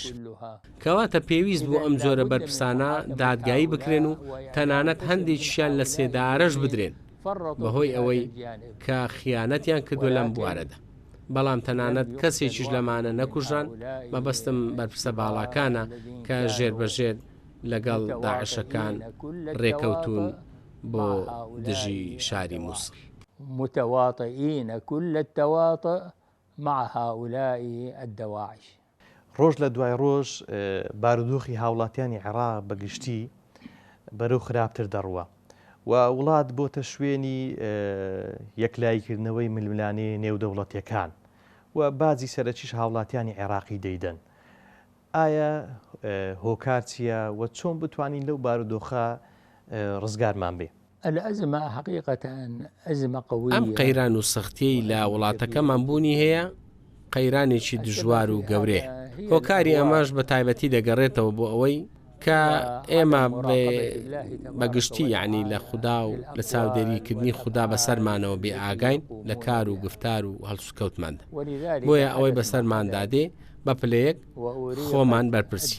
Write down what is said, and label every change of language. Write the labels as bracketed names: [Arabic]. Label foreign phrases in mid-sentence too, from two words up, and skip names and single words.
[Central Kurdish] کەواتە پێویست بوو ئەم جۆرە بەرپرسانە دادگایی بکرێن و تەنانەت هەندێکیشیان لە سێدارەش بدرێن بەهۆی ئەوەی کە خیانەتیان کردو لەم بوارەدا. بەڵام تەنانەت کەسێکیش لەمانە نەکوژان. مەبەستم بەرپرسە باڵاکانە کە ژێربەژێر لەگەڵ داعشەکان ڕێکەوتون بۆ دژی شاری مووسڵ. [Arabic] متواطئين كل التواطؤ مع هؤلاء الدواعش. [Central Kurdish] ڕۆژ لە دوای ڕۆژ بارودۆخی هاوڵاتیانی عێراق بەگشتی بەرەو خراپتر دەڕوە و وڵات بۆتە شوێنی یەکلایکردنەوەی ململانەی نێودەوڵەتیەکان و بازی سەرەکیش هاوڵاتیانی عێراقی دەیدەن. ئایا هۆکار چییە و چۆن بتوانین لەو بارودۆخە ڕزگارمان بێ؟ [Arabic] الأزمة حقيقة أزمة قوية. [Central Kurdish] ئەم قەیران و سەختیەی لە وڵاتەکەمان بوونی هەیە قەیرانێکی دژوار و گەورەیە. هۆکاری ئەمەش بە تایبەتی دەگەڕێتەوە بۆ ئەوەی کە ئێمە بەگشتی یعنی لە خوددا و لە چاودێریکردنی خوددا بەسەرمانەوە بێ ئاگاین لە کار و گفتار و هەڵسوکەوتماندا، بۆیە ئەوەی بەسەرماندادێ بە پلەیەک خۆمان بەرپرسی.